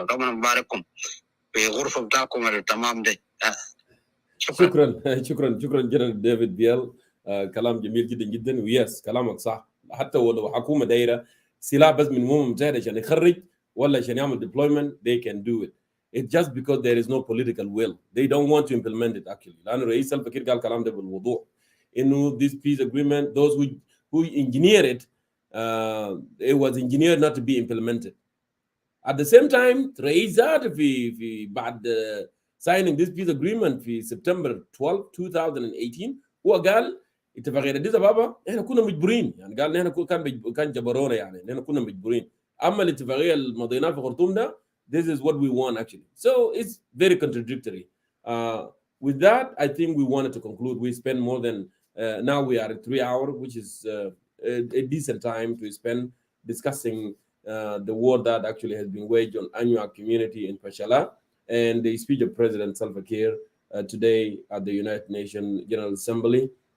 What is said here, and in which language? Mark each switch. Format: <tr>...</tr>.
<ar>ربنا مبارككم في غرفه بتاعكم التمام ده. شكرا شكرا جنرال ديفيد بيل. كلام جميل جدا جدا. ويس كلامك صح. حتى ولو حكومه دايره سلاح بس من الامم المتحده عشان يخرج ولا عشان يعمل</ar> <en>deployment they can do it. It's just because there is no political will. They don't want to implement it actually.</en> <ar>لأنه رئيس سلفا كير قال الكلام ده بالوضوح إنه</ar> <en>this peace agreement those who engineered it it was engineered not to be implemented. At the same time</en> <ar>رئيس ذاته في بعد</ar> <en>signing this peace agreement</en> <ar>في September 12 2018 هو قال اتفاقية أديس أبابا احنا كنا مجبورين يعني قال احنا كان جبرونا يعني احنا كنا مجبورين اما الاتفاقية اللي مضيناها في خرطوم ده</ar> <en>this is what we want actually. So it's very contradictory. With that, I think we wanted to conclude. We spent more than now we are at 3 hours, which is a decent time to spend discussing the war that actually has been waged on Anyuak community in Pochalla and the speech of President Salva Kiir today at the United Nations General Assembly.</en>